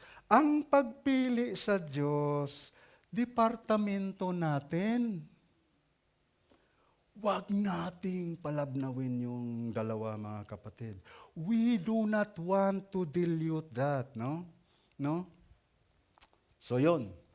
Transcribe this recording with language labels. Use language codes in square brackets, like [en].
[tl] Ang pagpili sa Diyos, departamento natin. Huwag nating palabnawin yung dalawa, mga kapatid. [en] We do not want to dilute that, no? No? So yun.